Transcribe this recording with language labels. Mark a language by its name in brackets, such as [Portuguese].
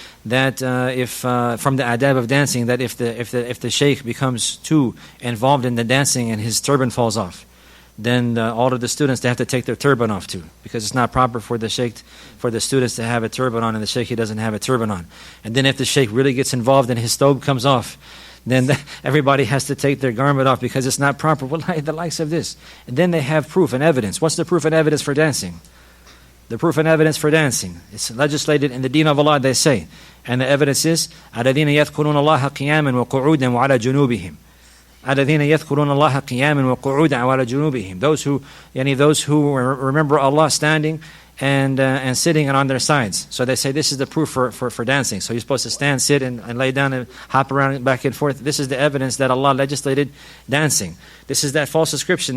[English] That if from the adab of dancing, that if the sheikh becomes too involved in the dancing and his turban falls off, then all of the students, they have to take their turban off too, because it's not proper for the students to have a turban on, and the sheikh, he doesn't have a turban on. And then if the sheikh really gets involved and his thobe comes off, then everybody has to take their garment off because it's not proper. Wallahi, the likes of this. And then they have proof and evidence. What's the proof and evidence for dancing? The proof and evidence for dancing. It's legislated in the deen of Allah, they say. And the evidence is, [Arabic] الَّذِينَ يَذْكُرُونَ اللَّهَ قِيَامًا وَقُعُودًا وَعَلَى جُنُوبِهِمْ. الَّذِينَ يَذْكُرُونَ اللَّهَ قِيَامًا وَقُعُودًا وَعَلَى جُنُوبِهِمْ. [English] Those who remember Allah standing and sitting and on their sides. So they say this is the proof for dancing. So you're supposed to stand, sit, and lay down and hop around back and forth. This is the evidence that Allah legislated dancing. This is that false ascription.